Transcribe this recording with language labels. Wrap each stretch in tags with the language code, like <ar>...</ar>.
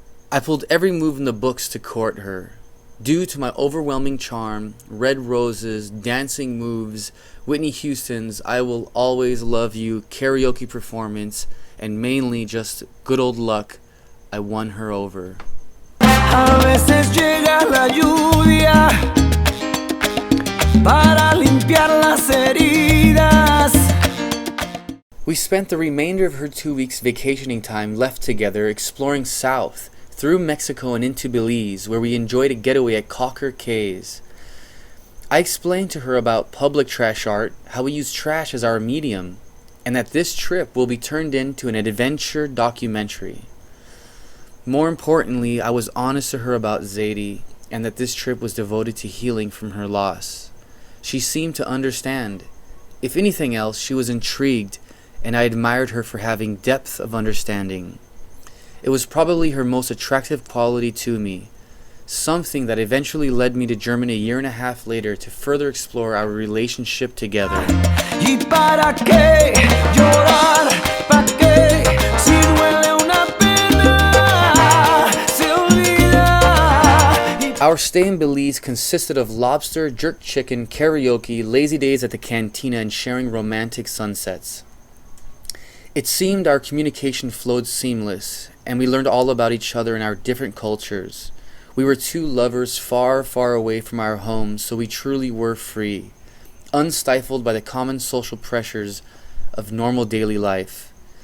<en>I pulled every move in the books to court her. Due to my overwhelming charm, red roses, dancing moves, Whitney Houston's I Will Always Love You karaoke performance, and mainly just good old luck, I won her over.</en> <es>A veces llega la lluvia para limpiar las heridas.</es> <en>We spent the remainder of her 2 weeks vacationing time left together exploring south, through Mexico and into Belize, where we enjoyed a getaway at Cocker Cays. I explained to her about public trash art, how we use trash as our medium, and that this trip will be turned into an adventure documentary. More importantly, I was honest to her about Zadie, and that this trip was devoted to healing from her loss. She seemed to understand. If anything else, she was intrigued, and I admired her for having depth of understanding. It was probably her most attractive quality to me. something that eventually led me to Germany a year and a half later to further explore our relationship together.</en> <es>¿Y para qué llorar? ¿Pa' qué? Si duele una pena, se olvida.</es> <en>Our stay in Belize consisted of lobster, jerk chicken, karaoke, lazy days at the cantina, and sharing romantic sunsets. It seemed our communication flowed seamless, and we learned all about each other and our different cultures. We were two lovers far, far away from our homes, so we truly were free, unstifled by the common social pressures of normal daily life.</en>